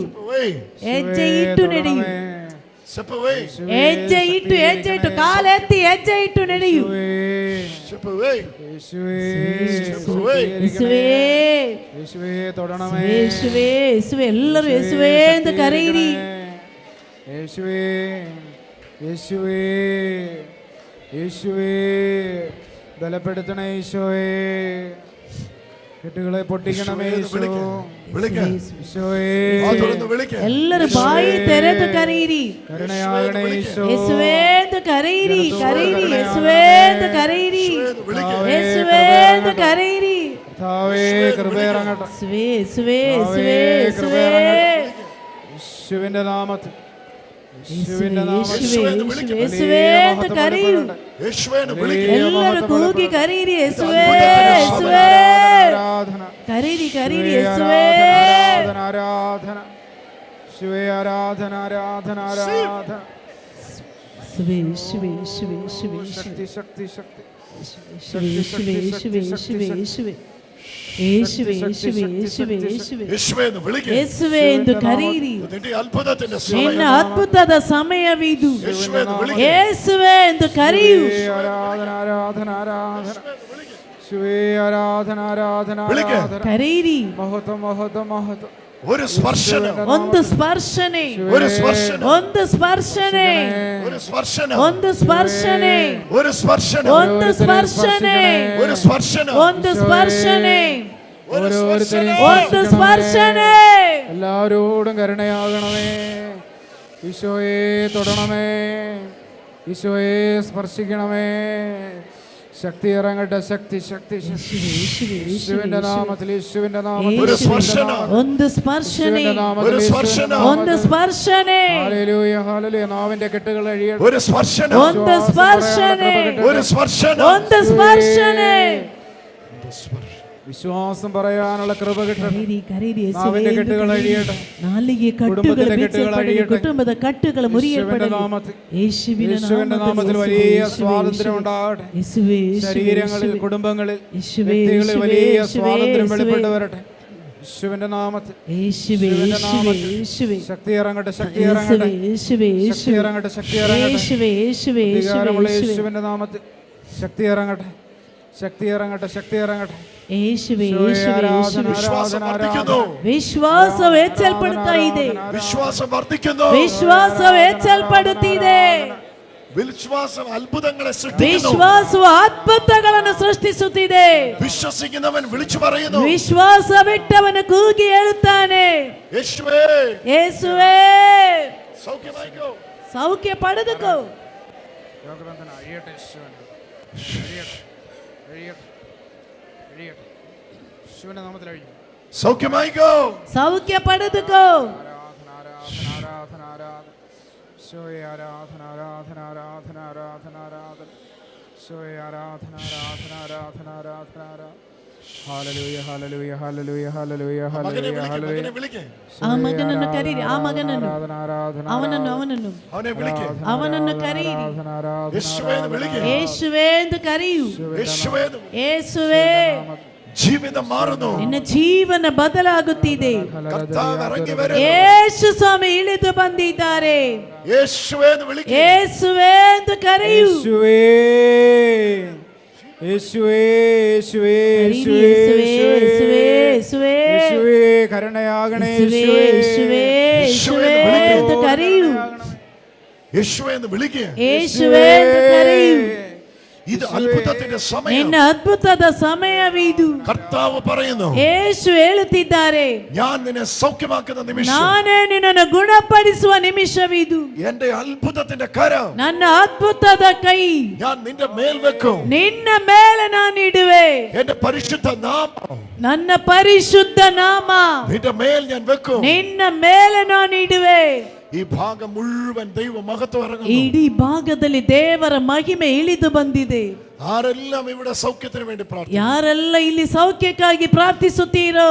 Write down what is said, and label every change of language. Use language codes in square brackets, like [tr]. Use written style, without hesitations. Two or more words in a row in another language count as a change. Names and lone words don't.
[kn] ನಡೆಯು. ಹೆಜ್ಜೆ ಇಟ್ಟು ಕಾಲೆತ್ತಿ ಹೆಜ್ಜೆ ಇಟ್ಟು ನಡೆಯು. ಯೇಸುವೇ ಎಲ್ಲರೂ ಯೇಸುವೇ ಎಂದು ಕರೆಯಿರಿ. [ml] യേശുവേ ബലപ്പെടുത്തണേ. ഈശോയെ കെട്ടുകളെ പൊട്ടിക്കണമേ. [kn] ಎಲ್ಲರೂ ಬಾಯಿ ತೆರೆದು ಕರೆಯಿರಿ. [ml] കരുണയാകണേ. [kn] ಯೇಸುವೇ ಎಂದು ಕರೆಯಿರಿ. ಯೇಸುವೇ ಎಂದು കരയിരി. [ml] യേശുവേ എന്ന് കരയിരി. യേശുവേ യേശുവേ യേശുവേ യേശുവേ യേശുവിന്റെ നാമത്തിൽ യേശുവേ എന്ന് കരയൂ. എല്ലാവരും കൂകി കരയിരി. യേശുവേ യേശുവേ കരയിരി യേശുവേ. ആരാധന ശിവേ ആരാധന ആരാധന ആരാധന. യേശുവേ യേശുവേ യേശുവേ യേശുവേ ശക്തി ശക്തി ശക്തി യേശുവേ യേശുവേ യേശുവേ യേശുവേ യേശുവേ യേശുവേ യേശുവേ യേശുവേ യേശുവേ [kn] ಎಂದು ಕರೆಯಿರಿ. ನಿನ್ನ ಅದ್ಭುತದ ಸಮಯವಿದು. ಯೇಸುವೇ ಎಂದು ಕರೆಯು. [ml] ആരാധന ആരാധന ആരാധന ശിവേ ആരാധന ആരാധന ആരാധന. കരയിരി. മഹത്വം മഹത്വം മഹത്വം. ഒരു സ്പർശനം. [kn] ಒಂದು ಸ್ಪರ್ಶನೆ. [ml] ഒരു സ്പർശനം. [kn] ಒಂದು ಸ್ಪರ್ಶನೆ. [ml] ഒരു സ്പർശനം. [kn] ಒಂದು ಸ್ಪರ್ಶನೆ. [ml] ഒരു സ്പർശനം. [kn] ಒಂದು ಸ್ಪರ್ಶನೆ. [ml] ഒരു സ്പർശനം. [kn] ಒಂದು ಸ್ಪರ್ಶನೆ. [ml] ഒരു സ്പർശനെ. എല്ലാവരോടും കരുണയാകണമേ. ഈശോയെ തൊടണമേ. ഈശോയെ സ്പർശിക്കണമേ. ശക്തി ഇറങ്ങട്ടെ. ശക്തി ശക്തി യേശുവിന്റെ നാമത്തിൽ യേശുവിന്റെ നാമത്തിൽ [kn] ಒಂದು ಸ್ಪರ್ಶನೆ. ಒಂದು ಸ್ಪರ್ಶನೆ. [ml] ഹല്ലേലൂയ ഹല്ലേലൂയ. നാവിന്റെ കെട്ടുകൾ അഴിയട്ടെ. ഒരു സ്പർശനം. [kn] ಒಂದು ಸ್ಪರ್ಶನೆ. [ml] ഒരു സ്പർശനം. [kn] ಒಂದು ಸ್ಪರ್ಶನೆ. [ml] വിശ്വാസം പറയാനുള്ള കൃപ കിട്ടട്ടെ. നാവിന്റെ കെട്ടുകൾ അഴിയട്ടെ. നാലിಗೆ കെട്ടുകൾ അഴിയട്ടെ. കുടുംബದ കെട്ടുകൾ മുറിയപ്പെടട്ടെ. യേശുവിന്റെ നാമത്തിൽ വലിയ സ്വാതന്ത്ര്യം ഉണ്ടാകട്ടെ. ശരീരങ്ങളിൽ കുടുംബങ്ങളിൽ വ്യക്തികളിൽ വലിയ സ്വാതന്ത്ര്യം വെളിപ്പെട്ടു വരട്ടെ. യേശുവിന്റെ നാമത്തിൽ ശക്തി ഇറങ്ങട്ടെ. ശക്തി ഇറങ്ങട്ടെ. ശക്തി ഇറങ്ങട്ടെ. ശക്തി ഇറങ്ങട്ടെ. അധികാരമുള്ള യേശുവിന്റെ നാമത്തിൽ ശക്തി ഇറങ്ങട്ടെ. ശക്തി ഇറങ്ങട്ടെ, ശക്തി ഇറങ്ങട്ടെ. യേശുവേ യേശുവേ യേശുവേ വിശ്വാസം വർദ്ധിക്കുന്നു, [kn] ವಿಶ್ವಾಸ ಹೆಚ್ಚಲ್ಪಡುತ್ತಾ ಇದೆ, [ml] വിശ്വാസം വർദ്ധിക്കുന്നു, [kn] ವಿಶ್ವಾಸ ಹೆಚ್ಚಲ್ಪಡುತ್ತಿದೆ, [ml] വിശ്വാസം അത്ഭുതങ്ങളെ സൃഷ്ടിക്കുന്നു, [kn] ವಿಶ್ವಾಸವು ಅದ್ಭುತಗಳನ್ನು ಸೃಷ್ಟಿಸುತ್ತಿದೆ. [ml] വിശ്വസിക്കുന്നവൻ വിളിച്ചു പറയുന്നു, [kn] ವಿಶ್ವಾಸವಿಟ್ಟವನು ಕೂಗಿ ಹೇಳುತ್ತಾನೆ, [ml] യേശുവേ [kn] ಯೇಸುವೇ [ml] സൗഖ്യമായിക്കോ, [kn] ಸೌಖ್ಯ ಪಡೆದುಕೋ. [ml] രോഗബന്ധന അഴിയട്ടെ, അഴിയട്ടെ, അഴിയട്ടെ, അഴിയട്ടെ. യേശുവിന്റെ നാമത്തിൽ അഴിഞ്ഞു. സൗഖ്യമായിക്കോ, [kn] ಸೌಖ್ಯ ಪಡೆದುಕೋ. [ml] ആരാധന, ആരാധന, ആരാധന, ആരാധന. ഈശോയെ ആരാധന, ആരാധന, ആരാധന, ആരാധന, ആരാധന. ഈശോയെ ആരാധന, ആരാധന, ആരാധന, ആരാധന, ആരാധന. ഹല്ലേലൂയ, ഹല്ലേലൂയ, ഹല്ലേലൂയ, ഹല്ലേലൂയ, മകനെ ഹല്ലേലൂയ, വിളിക്ക്, ഹല്ലേലൂയ. മകനെ വിളിക്ക്, [kn] ಆ ಮಗನನ್ನು ಕರೀರಿ, ಆ ಮಗನನ್ನು, [ml] ആരാധന, ആരാധന, [kn] ಅವನನ್ನು ಅವನನ್ನು [ml] അവനെ വിളിക്ക്, [kn] ಅವನನ್ನು ಕರೀರಿ. [ml] ആരാധന, ആരാധന, യേശുവേ എന്ന് വിളിക്ക്, [kn] ಯೇಸುವೆ ಎಂದು ಕರೆಯು. [ml] യേശുവേ എന്ന് [kn] ಯೇಸುವೆ, [ml] ജീവിതം മാറുന്നു, [kn] ನಿನ್ನ ಜೀವನ ಬದಲಾಗುತ್ತಿದೆ. [ml] കർത്താവ് ഇറങ്ങി വരുന്നു, [kn] ಯೇಸು ಸ್ವಾಮಿ ಇಳಿದು ಬಂದಿದ್ದಾರೆ. [ml] യേശുവേ എന്ന് വിളിക്ക്, [kn] ಯೇಸುವೆ ಎಂದು ಕರೆಯು. [ml] യേശുവേ, യേശുവേ, യേശുവേ, [kn] ಕರೀರಿ, [ml] യേശുവേ, [kn] ಯೇಸುವೆ, ಯೇಸುವೆ, ಯೇಸುವೆ, [ml] യേശുവേ, കരുണയാകണേ, [kn] ಯೇಸುವೆ, [ml] യേശുവേ, [kn] ಯೇಸುವೆ, ಯೇಸುವೆ ಎಂದು ಕರೆಯು. [ml] യേശുവേ എന്ന് വിളിക്ക്, [kn] ಯೇಸುವೆ ಎಂದು ಕರೆಯು. [ml] ഇത് അത്ഭുതത്തിന്റെ സമയം, [kn] ನಿನ್ನ ಅದ್ಭುತದ സമയವಿದು. [ml] കർത്താവ് പറയുന്നു, [kn] ಯೇಸು ಹೇಳುತ್ತಿದ್ದಾರೆ, [ml] ഞാൻ നിന്നെ സൗഖ്യമാക്കുന്ന നിമിഷം, [kn] ನಾನೇ ನಿನ್ನನ್ನು ಗುಣಪಡಿಸುವ ನಿಮಿಷವಿದು. [ml] എന്റെ അത്ഭുതത്തിന്റെ കരം [kn] ನನ್ನ ಅದ್ಭುತದ ಕೈ [ml] ഞാൻ നിന്റെ മേൽ വെക്കും, [kn] ನಿನ್ನ ಮೇಲೆ ನಾನು ಇಡುವೆ. [ml] എന്റെ പരിശുദ്ധ നാമം [kn] ನನ್ನ ಪರಿಶುದ್ಧ ನಾಮ [ml] നിന്റെ മേൽ ഞാൻ വെക്കും. [kn] ನಿನ್ನ ಮೇಲೆ ನಾನು ಇಡುವೆ. [ml] ഈ ഭാഗം മുഴുവൻ ദൈവ മഹത്വം ഇറങ്ങുന്നു. [kn] ಇಡೀ ಭಾಗದಲ್ಲಿ ದೇವರ ಮಹಿಮೆ ಇಳಿದು ಬಂದಿದೆ. [ml] ആരെല്ലാം ഇവിടെ സൗഖ്യത്തിന് വേണ്ടി പ്രാർത്ഥിച്ചു, [kn] ಯಾರೆಲ್ಲ ಇಲ್ಲಿ ಸೌಖ್ಯಕ್ಕಾಗಿ ಪ್ರಾರ್ಥಿಸುತ್ತೀರೋ